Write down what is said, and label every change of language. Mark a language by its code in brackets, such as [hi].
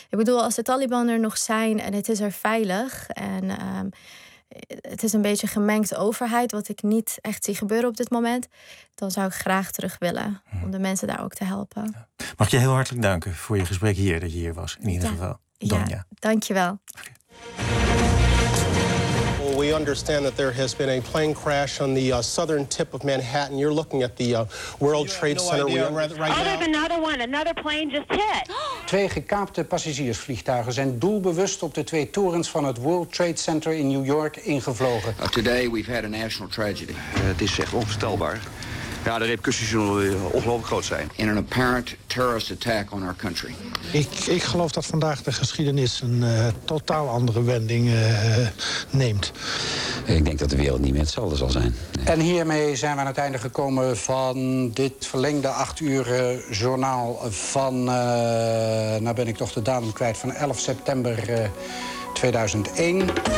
[nl] Ik bedoel, als de Taliban er nog zijn en het is er veilig. En het is een beetje gemengd overheid, wat ik niet echt zie gebeuren op dit moment. Dan zou ik graag terug willen om de mensen daar ook te helpen. Ja. Mag ik je heel hartelijk danken voor je gesprek hier, dat je hier was. In ieder geval, Donya. Ja, dankjewel. [en] Well, we understand that there has been a plane crash on the southern tip of Manhattan. You're looking at the World Trade Center. Oh, there's another plane just hit. [nl] Twee gekaapte passagiersvliegtuigen zijn doelbewust op de twee torens van het World Trade Center in New York ingevlogen. [en] Today we've had a national tragedy. [nl] Het is echt onvoorstelbaar. Ja, de repercussies zullen ongelooflijk groot zijn. [en] In an apparent terrorist attack on our country. [nl] Ik geloof dat vandaag de geschiedenis een totaal andere wending neemt. Ik denk dat de wereld niet meer hetzelfde zal zijn. Nee. En hiermee zijn we aan het einde gekomen van dit verlengde 8 uur journaal van, ben ik toch de datum kwijt, van 11 september 2001.